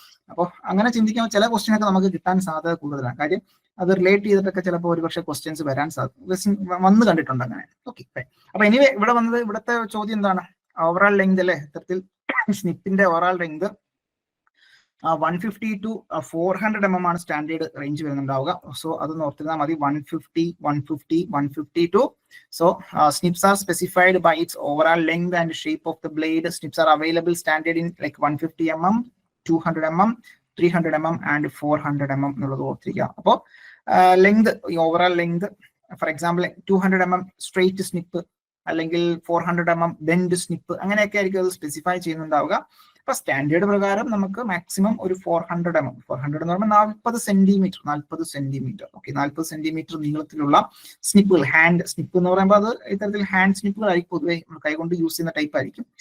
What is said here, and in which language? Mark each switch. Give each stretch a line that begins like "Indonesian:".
Malayalam: അപ്പോൾ അങ്ങനെ ചിന്തിക്കുമ്പോൾ ചില ക്വസ്റ്റ്യനൊക്കെ നമുക്ക് കിട്ടാൻ സാധ്യത കൂടുതലാണ്. കാര്യം അത് റിലേറ്റ് ചെയ്തിട്ടൊക്കെ ചിലപ്പോൾ ഒരുപക്ഷെ ക്വസ്റ്റ്യൻസ് വരാൻ വന്ന് കണ്ടിട്ടുണ്ട് അങ്ങനെ. ഓക്കെ, അപ്പൊ എനിവേ ഇവിടുത്തെ ചോദ്യം എന്താണ്? ഓവറോൾ ലെങ്ത് അല്ലെ, ഇത്തരത്തിൽ സ്നിപ്പിന്റെ ഓവറോൾ ലെങ്ത് 150 to 400 mm ആണ് സ്റ്റാൻഡേർഡ് റേഞ്ച് വരുന്നുണ്ടാവുക. സോ അത് നോർത്തിരുന്നാൽ മതി. 150, 150, 152.
English: So snips are specified by its overall length and shape of the blade. Snips are available standard in like 150 mm, 200 mm, 300 mm and 400 mm
Malayalam: എന്നുള്ളത് ഓർത്തിരിക്കുക. അപ്പോൾ length, ഈ overall length, for example 200 mm straight snip അല്ലെങ്കിൽ 400 mm bend snip, അങ്ങനെയൊക്കെ ആയിരിക്കും അത് specify ചെയ്യുന്നുണ്ടാവുക. അപ്പൊ standard പ്രകാരം നമുക്ക് മാക്സിമം ഒരു 400 mm, 400 എന്ന് പറയുമ്പോൾ 40 സെന്റിമീറ്റർ, ഓക്കെ, 40 സെന്റിമീറ്റർ നീളത്തിലുള്ള സ്നിപ്പുകൾ, ഹാൻഡ് സ്നിപ്പ് എന്ന് പറയുമ്പോൾ അത് ഇത്തരത്തിൽ ഹാൻഡ് സ്നിപ്പുകളായിരിക്കും പൊതുവെ നമ്മൾ കൈകൊണ്ട് യൂസ് ചെയ്യുന്ന ടൈപ്പ് ആയിരിക്കും.